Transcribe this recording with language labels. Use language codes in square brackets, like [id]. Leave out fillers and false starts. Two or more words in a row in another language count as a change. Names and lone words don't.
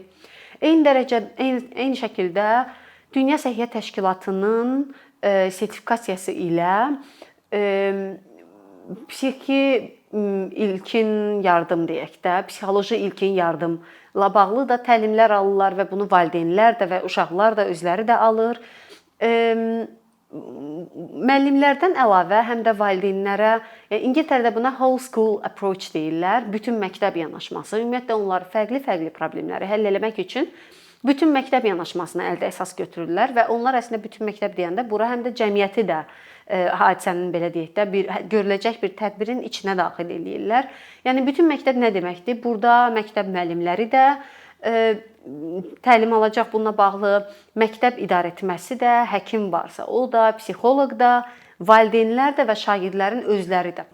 [az] Eyni şəkildə Dünya Səhiyyə Təşkilatının sertifikasiyası ilə psixi ilkin yardım deyək də, psixoloji ilkin yardımla bağlı da təlimlər alırlar və bunu valideynlər də və uşaqlar da özləri də alır. Müəllimlərdən əlavə həm də valideynlərə, İngiltərədə buna [en] whole school approach [az] deyirlər, bütün məktəb yanaşması. Ümumiyyətlə onlar fərqli-fərqli problemləri həll etmək üçün bütün məktəb yanaşmasını əldə əsas götürürlər və onlar əslində bütün məktəb deyəndə bura həm də cəmiyyəti də hadisənin belə deyək də görüləcək bir tədbirin içinə daxil eləyirlər. Yəni bütün məktəb nə deməkdir? Burada məktəb müəllimləri də təlim alacaq bununla bağlı, məktəb idarəetməsi də, həkim varsa o da, psixoloq da, valideynlər də və şagirdlərin özləri də.